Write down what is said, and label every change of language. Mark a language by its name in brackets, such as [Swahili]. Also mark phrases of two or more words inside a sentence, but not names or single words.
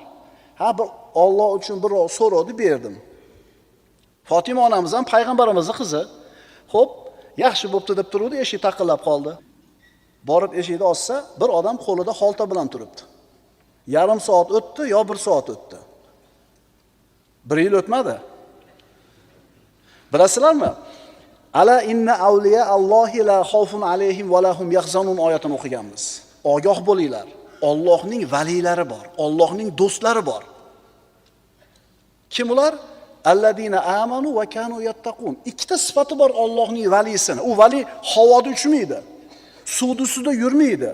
[Uzbek] Ha, bir Alloh uchun bir so'radi, berdim. Fatima onamiz ham payg'ambarimizning qizi. Xo'p, yaxshi bo'pti deb turuvdi, eshik taqillab qoldi. Borib eshikni ochsa, bir odam qo'lida xolta bilan turibdi. Yarim soat o'tdi, yo 1 soat o'tdi. 1 yil o'tmadi. Bilasizlarmi? [Arabic] ألا إن أولياء الله لا خوف عليهم ولا هم يحزنون [Uzbek] oyatini o'qiganmiz. Ogoh bo'linglar. Allohning valilari bor, Allohning do'stlari bor. Kim ular? [Arabic] الذين آمنوا وكانوا يتقون. [Uzbek] Ikkita sifati bor Allohning valisini. U vali havoda uchmaydi. Suvda ustida yurmaydi.